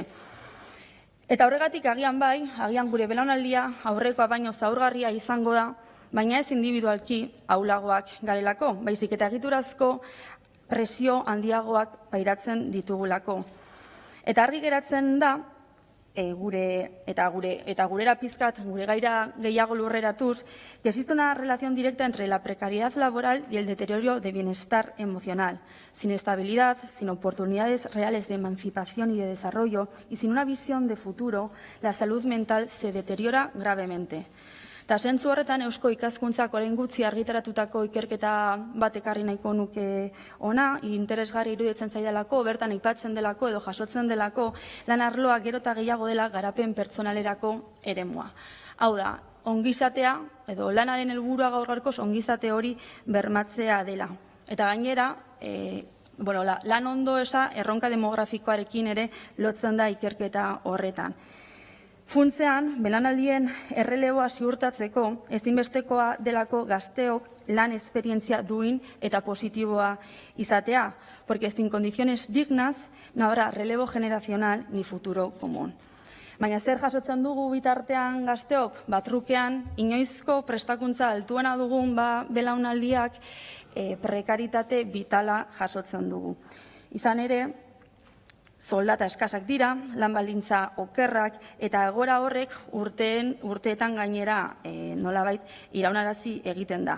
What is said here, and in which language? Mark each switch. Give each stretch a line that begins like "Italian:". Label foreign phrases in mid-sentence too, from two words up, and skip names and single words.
Basque: Eta horregatik agian gure belaunaldia aurrekoa baino zaurgarria izango da, baina ez individualki ahulagoak garelako, baizik eta egiturazko presio handiagoak pairatzen ditugulako. Eta argi geratzen da, gurera pizkat, gure gaira gehiago lurreratuz,
Spanish: que existe una relación directa entre la precariedad laboral y el deterioro de bienestar emocional. Sin estabilidad, sin oportunidades reales de emancipación y de desarrollo y sin una visión de futuro, la salud mental se deteriora gravemente.
Basque: Eta zentzu horretan Eusko Ikaskuntzak orain gutxi argitaratutako ikerketa bat ekarri nahiko nuke ona, interesgarri iruditzen zaidalako, bertan aipatzen delako edo jasotzen delako lan arloa gero eta gehiago dela garapen pertsonalerako eremua. Hau da, ongizatea edo lanaren helburua gaur gaurkoz ongizate hori bermatzea dela. Eta gainera, lan ondoeza erronka demografikoarekin ere lotzen da ikerketa horretan. Funtzean, belaunaldien erreleboa ziurtatzeko ezinbestekoa delako gazteok lan esperientzia duin eta positiboa izatea,
Spanish: porque sin condiciones dignas no habrá relevo generacional ni futuro común.
Basque: Baina zer jasotzen dugu bitartean gazteok? Trukean, inoizko prestakuntza altuena dugun belaunaldiak prekaritate vitala jasotzen dugu. Izan ere, soldata eskasak dira, lan baldintza okerrak, eta egoera horrek urteetan gainera nolabait iraunarazi egiten da.